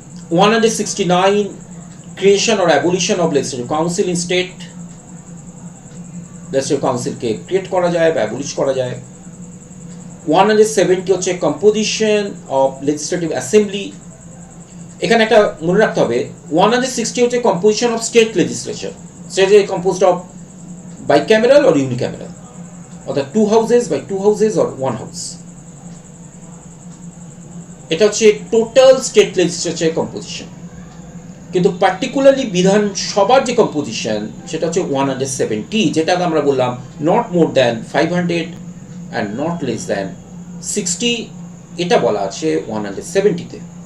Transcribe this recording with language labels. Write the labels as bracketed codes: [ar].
[en] 169 creation or abolition of legislative council in state। [bn] legislative council K create করা যায় বা abolish করা যায়। [en] 170 হচ্ছে composition of legislative assembly। [bn] এখানে একটা মনে রাখতে হবে, [en] 160 হচ্ছে composition of state legislature, state is composed of bicameral or unicameral, অর্থাৎ 2 houses by 2 houses or 1 house। [bn] এটা হচ্ছে টোটাল স্টেট লেজিসলেচার কম্পোজিশন। কিন্তু পার্টিকুলারলি বিধানসভার যে কম্পোজিশন সেটা হচ্ছে 170, যেটা আমরা বললাম not more than 500 and not less than 60, এটা বলা আছে 170-তে।